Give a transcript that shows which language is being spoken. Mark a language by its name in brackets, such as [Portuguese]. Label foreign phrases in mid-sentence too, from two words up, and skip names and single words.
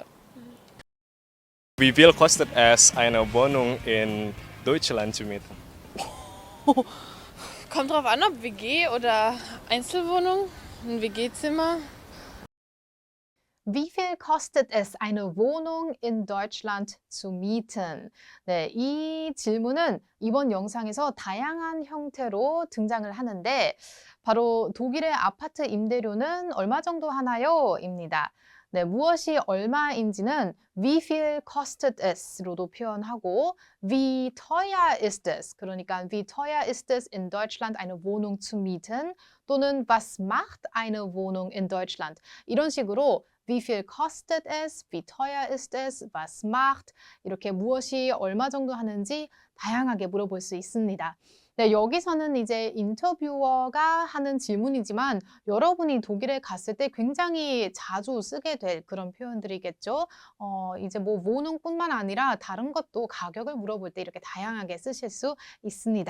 [German] Wie viel kostet es, eine Wohnung in Deutschland zu mieten? Kommt drauf an, ob WG oder Einzelwohnung, ein WG-Zimmer. Wie viel kostet es, eine Wohnung in Deutschland zu mieten? [Korean] 네, 이 질문은 이번 영상에서 다양한 형태로 등장을 하는데 바로 독일의 아파트 임대료는 얼마 정도 하나요? 입니다. 네, 무엇이 얼마인지는 [German] wie viel kostet es? [Korean] 로도 표현하고 [German] wie teuer ist es? 그러니까 wie teuer ist es in Deutschland eine Wohnung zu mieten? 또는 was macht eine Wohnung in Deutschland? 이런 식으로 wie viel kostet es? wie teuer ist es? was macht? [Korean] 이렇게 무엇이 얼마 정도 하는지 다양하게 물어볼 수 있습니다. 네, 여기서는 이제 인터뷰어가 하는 질문이지만 여러분이 독일에 갔을 때 굉장히 자주 쓰게 될 그런 표현들이겠죠. 이제 뭐 wohnung뿐만 아니라 다른 것도 가격을 물어볼 때 이렇게 다양하게 쓰실 수 있습니다.